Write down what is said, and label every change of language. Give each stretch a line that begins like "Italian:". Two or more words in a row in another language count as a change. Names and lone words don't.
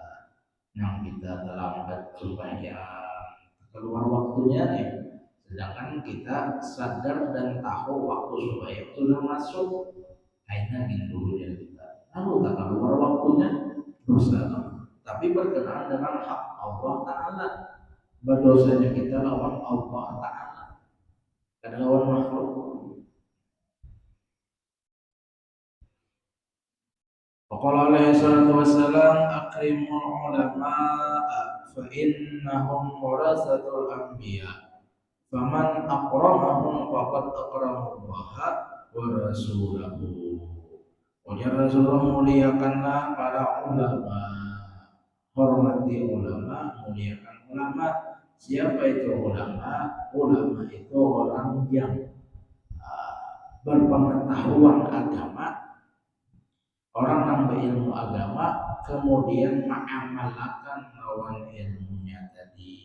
Banjar: yang kita terlambat sembahyang keluar waktunya nih sedangkan kita sadar dan tahu waktu sembahyang sudah masuk akhirnya gitu ya kita lalu tak keluar waktunya dosa tapi berkenaan dengan hak Allah Ta'ala berdosanya kita lawan Allah Ta'ala kadang lawan makhluk.
Arabic: قال عليه الصلاة والسلام أكرموا العلماء فإنهم ورثة الأنبياء فمن أكرمهم فقد أكرم الله ورسوله.
Indonesian: Ujar Rasulullah muliakanlah para ulama, hormati ulama, muliakan ulama. Siapa itu ulama? Ulama itu orang yang berpengetahuan agama, orang yang berilmu agama kemudian mengamalkan lawan ilmunya tadi.